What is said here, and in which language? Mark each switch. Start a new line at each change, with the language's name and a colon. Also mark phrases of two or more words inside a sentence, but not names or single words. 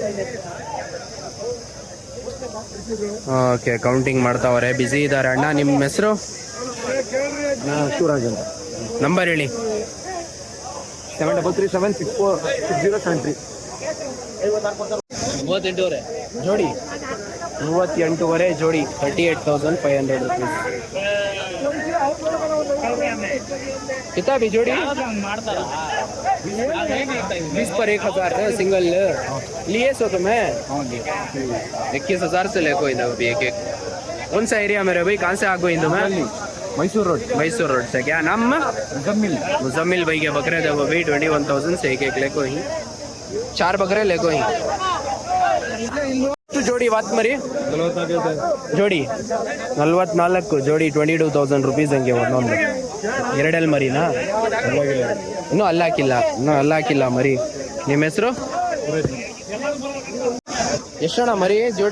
Kannada: ಓಕೆ, ಕೌಂಟಿಂಗ್ ಮಾಡ್ತಾವ್ರೆ. ಬ್ಯುಸಿ ಇದ್ದಾರೆ ಅಣ್ಣ. ನಿಮ್ಮ ಹೆಸರು? ಶಿವರಾಜ್ ಅಂತ. ನಂಬರ್ ಹೇಳಿ. 7337646073. 38 ಜೋಡಿ 38 ಜೋಡಿ. 38,500 rupees.
Hindi: कितना भी जोड़ी? 20 पर 1,000 सिंगल लिए सो तुम्हें? 21,000 से ले कोई अभी एक. कौन सा एरिया में रहे भाई? कहाँ से आ गई तुम्हें? मैसूर रोड से. क्या नाम? मुजम्मिल भाई के बकरे थे वो भी 21,000 से एक ले कोई. 4 बकरे ले कोई.
Kannada: ಜೋಡಿ ವಾತ್ ಮರಿ ಜೋಡಿ 44 ಜೋಡಿ. 22,000 rupees ಹಂಗೆ ಒಂದೊಂದು. 2 ಮರಿನಾ? ಇನ್ನೂ ಅಲ್ಲಾಕಿಲ್ಲ ಮರಿ. ನಿಮ್ಮ ಹೆಸರು ಎಷ್ಟಣ್ಣ ಮರಿ ಜೋಡಿ?